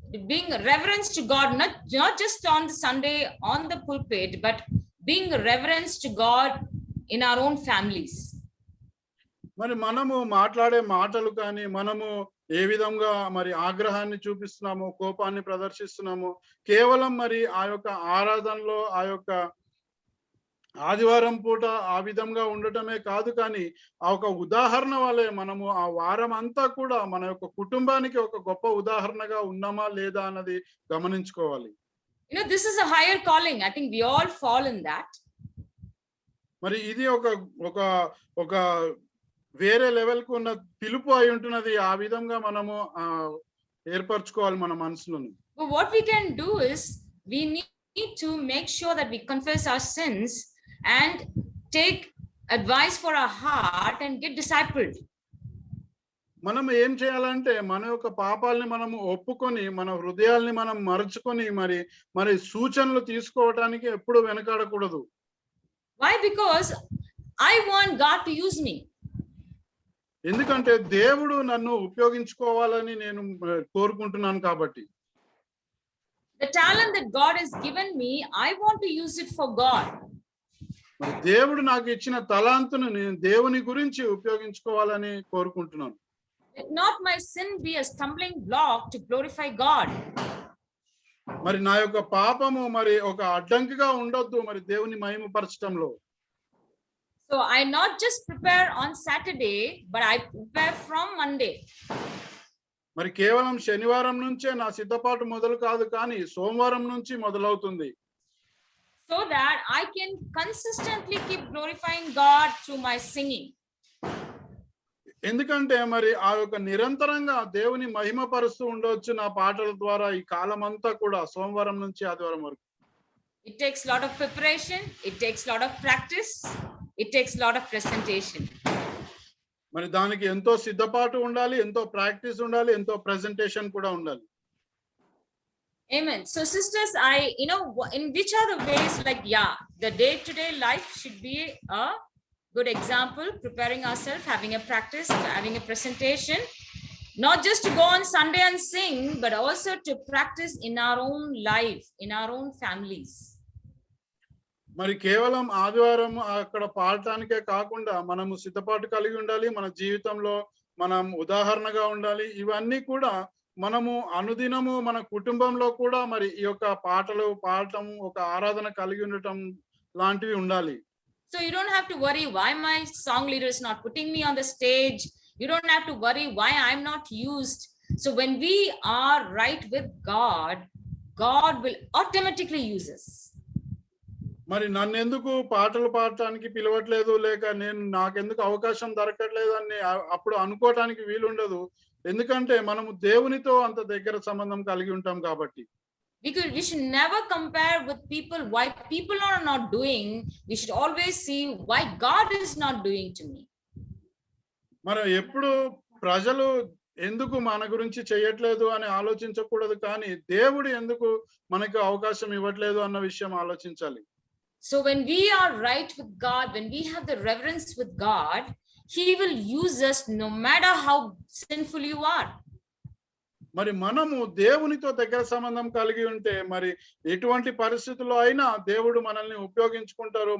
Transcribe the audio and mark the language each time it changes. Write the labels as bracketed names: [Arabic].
[English] being reverence to God, not just on the Sunday on the pulpit, but being reverence to God in our own families. [Telugu] మరి మనము మాట్లాడే మాటలు కానీ మనము ఏ విధంగా మరి ఆగ్రహాన్ని చూపిస్తున్నాము, కోపాన్ని ప్రదర్శిస్తున్నాము, కేవలం మరి ఆ యొక్క ఆరాధనలో ఆ యొక్క ఆదివారం పూట ఆ విధంగా ఉండటమే కాదు, కానీ ఆ ఒక ఉదాహరణ వలె మనము ఆ వారం అంతా కూడా మన యొక్క కుటుంబానికి ఒక గొప్ప ఉదాహరణగా ఉన్నామా లేదా అన్నది గమనించుకోవాలి. [English] This is a higher calling. I think we all fall in that. [Telugu] మరి ఇది ఒక వేరే లెవెల్ కు ఉన్న పిలుపు అయి ఉంటున్నది. ఆ విధంగా మనము ఏర్పరచుకోవాలి మన మనసులను. [English] But what we can do is we need to make sure that we confess our sins and take advice for our heart and get discipled. [Telugu] మనం ఏం చేయాలంటే మన యొక్క పాపాలని మనము ఒప్పుకొని మన హృదయాల్ని మనం మరచుకొని మరి సూచనలు తీసుకోవడానికి ఎప్పుడు వెనకాడకూడదు. [English] Why? Because I want God to use me. [Telugu] ఎందుకంటే దేవుడు నన్ను ఉపయోగించుకోవాలని నేను కోరుకుంటున్నాను కాబట్టి. [English] The talent that God has given me, I want to use it for God. [Telugu] దేవుడు నాకు ఇచ్చిన తలాంతును నేను దేవుని గురించి ఉపయోగించుకోవాలని కోరుకుంటున్నాను. [English] Let not my sin be a stumbling block to glorify God. [Telugu] మరి నా యొక్క పాపము మరి ఒక అడ్డంకిగా ఉండొద్దు మరి దేవుని మహిమపరచడంలో. [English] So I not just prepare on Saturday, but I prepare from Monday. [Telugu] మరి కేవలం శనివారం నుంచే నా సిద్ధపాటు మొదలు కాదు, కానీ సోమవారం నుంచి మొదలవుతుంది. [English] So that I can consistently keep glorifying God through my singing. [Telugu] ఎందుకంటే మరి ఆ యొక్క నిరంతరంగా దేవుని మహిమపరుస్తూ ఉండవచ్చు నా పాటల ద్వారా ఈ కాలం అంతా కూడా, సోమవారం నుంచి ఆదివారం వరకు. [English] It takes a lot of preparation, it takes a lot of practice, it takes a lot of presentation. [Telugu] మరి దానికి ఎంతో సిద్ధపాటు ఉండాలి, ఎంతో ప్రాక్టీస్ ఉండాలి, ఎంతో ప్రెజెంటేషన్ కూడా ఉండాలి. [English] Amen. So sisters, in which are the ways, the day-to-day life should be a good example, preparing ourselves, having a practice, having a presentation, not just to go on Sunday and sing, but also to practice in our own life, in our own families. [Telugu] మరి కేవలం ఆదివారం అక్కడ పాడటానికే కాకుండా మనము సిద్ధపాటు కలిగి ఉండాలి, మన జీవితంలో మనం ఉదాహరణగా ఉండాలి. ఇవన్నీ కూడా మనము అనుదినము మన కుటుంబంలో కూడా మరి ఈ యొక్క పాటలు పాడటం, ఒక ఆరాధన కలిగి ఉండటం లాంటివి ఉండాలి. [English] So you don't have to worry why my song leader is not putting me on the stage. You don't have to worry why I'm not used. So when we are right with God, God will automatically use us. [Telugu] మరి నన్ను ఎందుకు పాటలు పాడటానికి పిలవట్లేదు, లేక నాకెందుకు అవకాశం దొరకట్లేదు అని అప్పుడు అనుకోవటానికి వీలుండదు. ఎందుకంటే మనము దేవునితో అంత దగ్గర సంబంధం కలిగి ఉంటాం కాబట్టి. [English] We should never compare with people why people are not doing. We should always see why God is not doing to me. [Telugu] మరి ఎప్పుడు ప్రజలు ఎందుకు మన గురించి చేయట్లేదు అని ఆలోచించకూడదు, కానీ దేవుడు ఎందుకు మనకు అవకాశం ఇవ్వట్లేదు అన్న విషయం ఆలోచించాలి. [English] So when we are right with God, when we have the reverence with God, He will use us no matter how sinful you are. [Telugu] మరి మనము దేవునితో దగ్గర సంబంధం కలిగి ఉంటే మరి ఎటువంటి పరిస్థితుల్లో అయినా దేవుడు మనల్ని ఉపయోగించుకుంటారు.